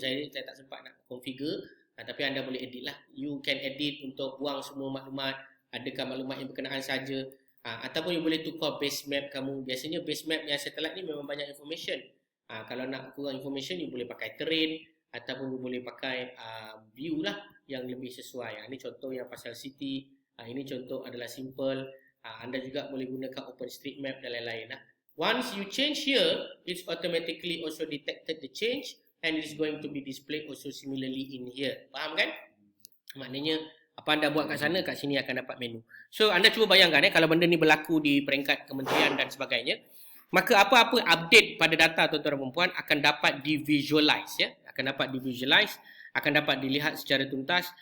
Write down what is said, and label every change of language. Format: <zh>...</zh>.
<ms>Saya tak sempat nak configure, tapi anda boleh edit lah.</ms> <en>You can edit</en> <ms>untuk buang semua maklumat, adakah maklumat yang berkenaan saja, ataupun you boleh tukar base map kamu. Biasanya base map yang satellite ni memang banyak information. Kalau nak kurang information, you boleh pakai terrain ataupun you boleh pakai view lah yang lebih sesuai. Ini contoh yang pasal city. Ini contoh adalah simple. Anda juga boleh gunakan OpenStreetMap dan lain-lain.</ms> <en>Once you change here, it's automatically also detected the change and it's going to be displayed also similarly in here.</en> <ms>Faham kan? Maknanya apa anda buat kat sana, kat sini akan dapat menu. So anda cuba bayangkan kalau benda ni berlaku di peringkat kementerian dan sebagainya, maka apa-apa update pada data tuan-tuan dan puan-puan akan dapat di-visualize ya. Akan dapat di-visualize, akan dapat dilihat secara tuntas.</ms>